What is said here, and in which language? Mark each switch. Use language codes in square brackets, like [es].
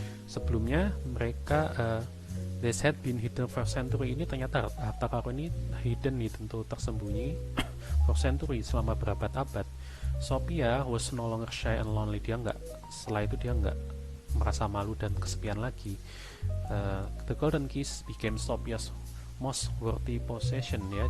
[id] Sebelumnya mereka [en] this had been hidden for century. [id] Ini ternyata harta karun ini hidden nih, tentu tersembunyi [en] for century, [id] selama berabad-abad. [en] Sophia was no longer shy and lonely. [id] Setelah itu dia nggak merasa malu dan kesepian lagi. [en] The golden keys became Sophia's most worthy possession ya.